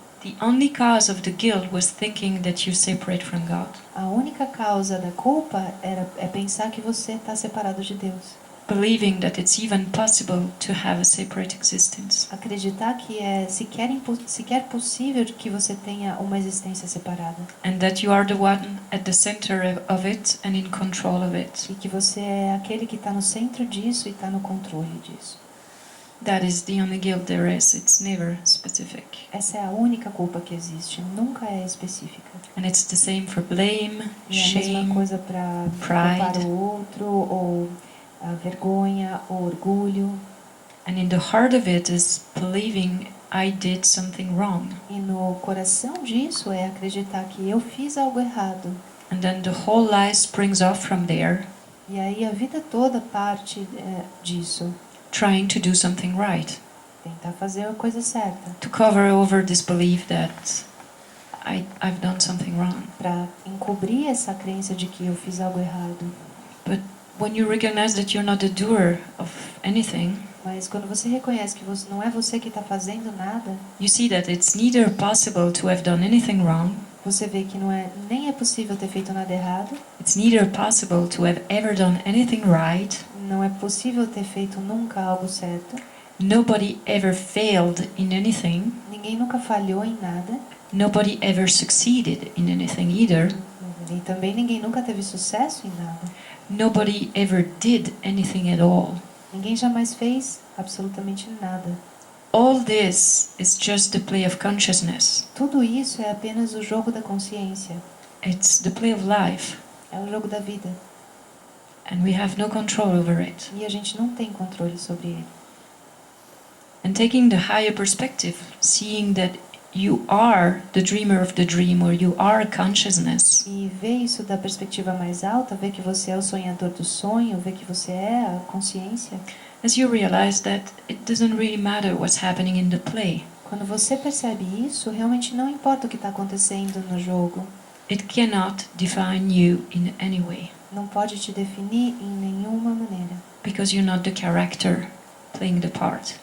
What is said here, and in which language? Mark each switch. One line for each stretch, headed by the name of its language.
English: the only cause of the guilt was thinking that you're separate from God.
Portuguese: a única causa da culpa é pensar que você está separado de Deus.
English: Believing that it's even possible to have a separate existence.
Portuguese: Acreditar que é sequer possível que você tenha uma existência separada.
English: And that you are the one at the center of it and in control of it.
Portuguese: E que você é aquele que está no centro disso e está no controle disso.
English: That is the only guilt there is. It's never specific.
Portuguese: Essa é a única culpa que existe, nunca é específica.
English: And it's the same for blame,
Portuguese: E é a mesma
English: shame,
Portuguese: coisa para
English: pride.
Portuguese: culpar o outro, ou a vergonha, ou orgulho.
English: and in the heart of it is believing I did something wrong.
Portuguese: E no coração disso é acreditar que eu fiz algo errado.
English: And then the whole life springs off from there,
Portuguese: E aí a vida toda parte disso.
English: trying to do something right,
Portuguese: Tentar fazer a coisa certa.
English: to cover over this belief that I've done something wrong.
Portuguese: Para encobrir essa crença de que eu fiz algo errado.
English: But when you recognize that you're not the doer of anything,
Portuguese: Mas quando você reconhece que não é você que está fazendo nada,
English: you see that it's neither possible to have done anything wrong,
Portuguese: você vê que nem é possível ter feito nada errado,
English: it's neither possible to have ever done anything right,
Portuguese: não é possível ter feito nunca algo certo,
English: nobody ever failed in anything,
Portuguese: ninguém nunca falhou em nada,
English: nobody ever succeeded in anything either,
Portuguese: e também ninguém nunca teve sucesso em nada.
English: nobody ever did anything at all.
Portuguese: Ninguém jamais fez absolutamente nada.
English: All this is just the play of consciousness.
Portuguese: Tudo isso é apenas o jogo da consciência,
English: It's the play of life,
Portuguese: é o jogo da vida,
English: and we have no control over it.
Portuguese: e a gente não tem controle sobre ele.
English: And taking the higher perspective, seeing that you are the dreamer of the dream, or you are consciousness,
Portuguese: E ver isso da perspectiva mais alta, ver que você é o sonhador do sonho, ver que você é a consciência.
English: as you realize that it doesn't really matter what's happening in the play.
Portuguese: Quando você percebe isso, realmente não importa o que está acontecendo no jogo.
English: It cannot define you in any way,
Portuguese: Não pode te definir em nenhuma maneira.
English: because you're not the character playing the part.